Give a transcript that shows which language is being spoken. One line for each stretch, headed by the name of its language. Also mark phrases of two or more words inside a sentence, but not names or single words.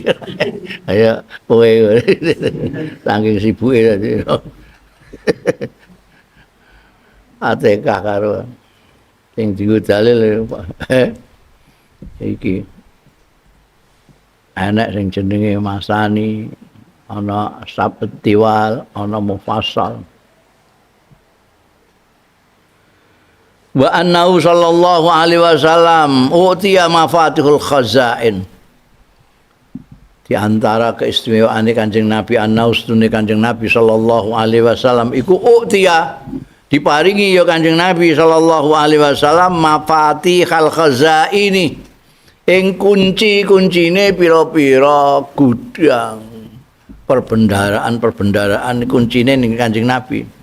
Javanese: Kaya kowe saking sibuke tadi. Fatihah karo sing dienggo dalil iki anak sing jenenge masani, ana
Arabic: السبع الطوال,
Javanese: ana mufassal.
Arabic: وأنه صلى الله عليه وسلم أوتي مفاتيح الخزائن.
Indonesian: Di antara
Javanese: keistimewaane Kanjeng Nabi annahu stune Kanjeng Nabi
Arabic: صلى الله عليه وسلم
Javanese: iku utiya diparingi ya Kanjeng Nabi
Arabic: صلى الله عليه وسلم مفاتح الخزائن.
Javanese: Ing kunci-kuncine pira-pira gudang perbendaraan kuncine ning Kanjeng Nabi.